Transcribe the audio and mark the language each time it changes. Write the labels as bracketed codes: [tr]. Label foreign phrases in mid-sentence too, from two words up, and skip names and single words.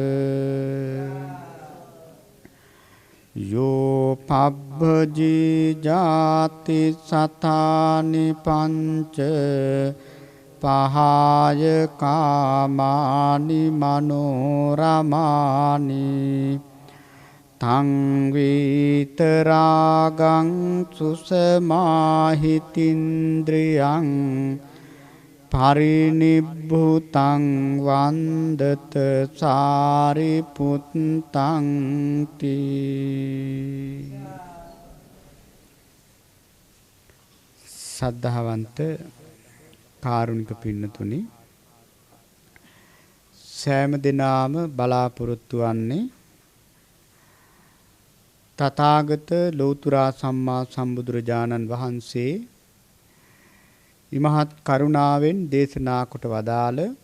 [pi] යෝ පබ්බජී ජාති සතානි පංච පහාය කාමානි මනෝරමානි තං විතරාගං සුසමාහිතින්ද්‍රියං පරිනිබ්බුතං වන්දත සාරිපුත්තං තී. [si] සද්ධාවන්ත කාරුණික පින්නතුනි, සෑම දිනාම බලාපොරොත්තු වන්නේ තථාගත ලෞතර සම්මා සම්බුදුරජාණන් වහන්සේ ඉමහත් කරුණාවෙන් දේශනා කොට වදාළ